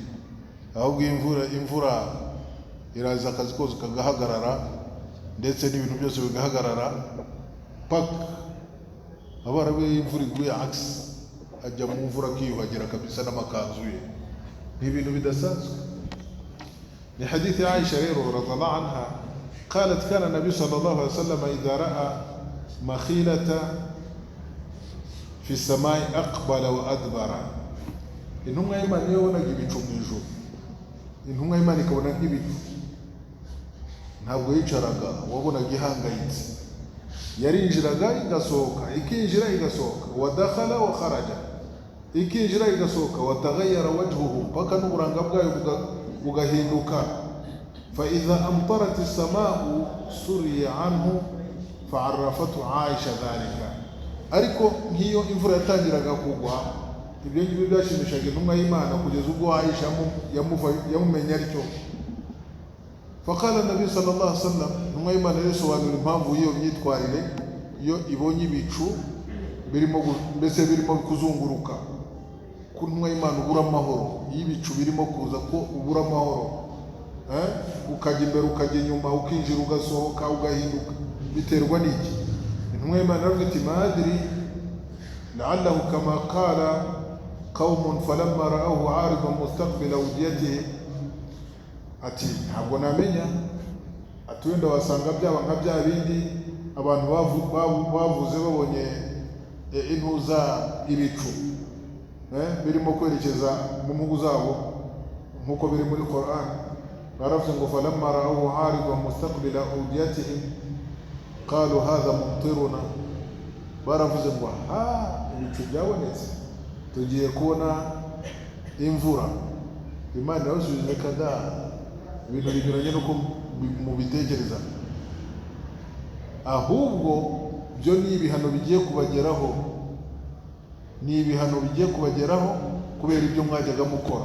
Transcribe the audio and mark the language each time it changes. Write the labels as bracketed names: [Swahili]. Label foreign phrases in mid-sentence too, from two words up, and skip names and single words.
[Kinyarwanda] Ahubwo imvura iraza akazi kose kagahagarara, ndetse n'ibintu byose bigahagarara. Paka abarabu imvura iguye aksi ajya mu mvura akiyuhagira kabisa n'amakanzu ye, ni ibintu bidasanzwe. Ni hadithi ya Aisha rero [Arabic] رضي الله عنها, قالت كان النبي صلى الله عليه وسلم إذا رأى مخيلة في السماء أقبل وأدبر. [Kinyarwanda] intumwa y'Imana iyo yabonaga ibicu mu ijuru, intumwa y'Imana ikabona nk'ibicu, ntabwo yicaraga, wabonaga ihangayitse. Yarinjiraga igasohoka, ikinjira igasohoka, [Arabic] ودخل وخرج, [Kinyarwanda] ikinjira igasohoka, [Arabic] وتغير وجهه, [Kinyarwanda] paka n'uburanga bwayo bugahinduka. [Arabic] فإذا أمطرت السماء سري عنه فعرفته عائشة ذلك. [Kinyarwanda] ariko nk'iyo imvura yatangiraga kugwa, ibyo ngibyo byashimishaga intumwa y'Imana kugeza ubwo Aisha yamumenya aricyo. [Arabic] فقال النبي صلى الله عليه وسلم, [Kinyarwanda] intumwa y'Imana yasobanura impamvu y'iyo myitwarire. Iyo ibonye ibicu mbese birimo kuzunguruka ku ntumwa y'Imana ubura amahoro, y'ibicu birimo kuza ko ubura amahoro, ukajya imbere ukajya inyuma, ukinjira ugasohoka ugahinduka, biterwa n'iki? Intumwa y'Imana iravuga iti [Arabic] ما أدري لعله كما قال قوم فلما رأوه عارضا مستقبل أوديتهم, [Kinyarwanda] ati ntabwo namenya, ati wenda wasanga byaba nka bya bindi abantu bavuze babonye intuza ibicu birimo kwerekeza mu mpugu zabo nk'uko biri muri Qur'an. baravuze ngo [Arabic] فلما رأوه عارضا مستقبل أوديتهم قالوا هذا ممطرنا, [Kinyarwanda] baravuze ngo ibicu byabonetse, tugiye kubona imvura. Imana yabasubije kada, ibintu binyuranye nuko mubitekereza, ahubwo byo ni ibihano bigiye kubageraho, ni ibihano bigiye kubageraho kubera ibyo mwajyaga mukora.